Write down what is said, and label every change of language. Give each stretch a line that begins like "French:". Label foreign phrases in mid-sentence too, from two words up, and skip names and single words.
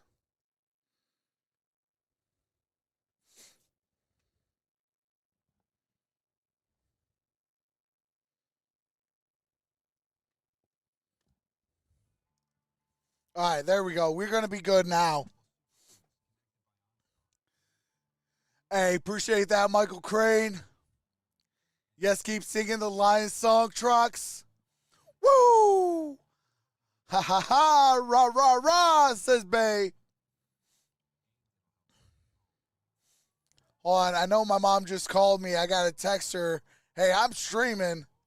English: All right, there we go. We're going to be good now. Hey, appreciate that, Michael Crane. Yes, keep singing the Lions song, Trox. Woo! Ha ha ha! Rah rah rah! Says Bay. Hold on, I know my mom just called me. I gotta text her. Hey, I'm streaming.